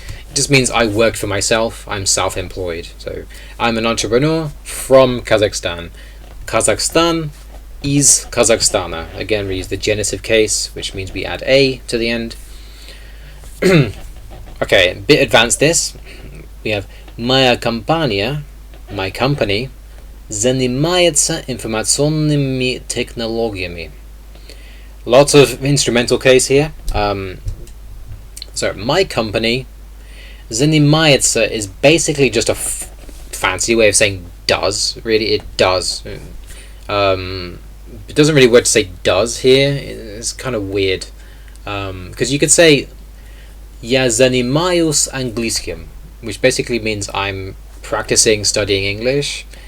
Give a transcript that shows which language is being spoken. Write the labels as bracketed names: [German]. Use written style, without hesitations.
[English] It just means I work for myself. I'm self-employed. So I'm an entrepreneur from Kazakhstan. Kazakhstan is Kazakhstana. Again, we use the genitive case, which means we add a to the end. Okay, a bit advanced this. We have [Russian] моя компания, [English] my company, [Russian] занимается информационными технологиями. [English] Lots of instrumental case here. So my company, занимается is basically just a fancy way of saying does. Really, it does. It doesn't really work to say does here. It's kind of weird. Because you could say [Russian] Я занимаюсь английским, [English] which basically means I'm practicing studying English.